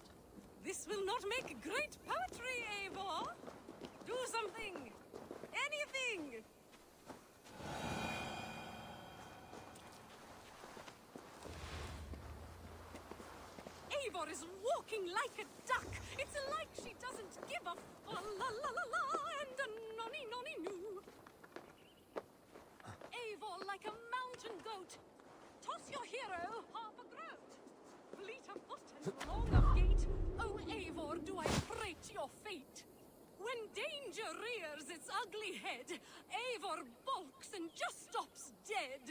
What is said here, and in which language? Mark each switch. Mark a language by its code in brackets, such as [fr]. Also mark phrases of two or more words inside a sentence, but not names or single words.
[en] This will not make great poetry, Eivor. Do something. Anything. Eivor is walking like a duck. It's like she doesn't give a la-la-la-la and a nonny-nonny-noo. Eivor like a mountain goat. Toss your hero half a groat. Fleet of foot and long of gait. Oh, Eivor, do I prate your fate. When danger rears its ugly head, Eivor balks and just stops dead.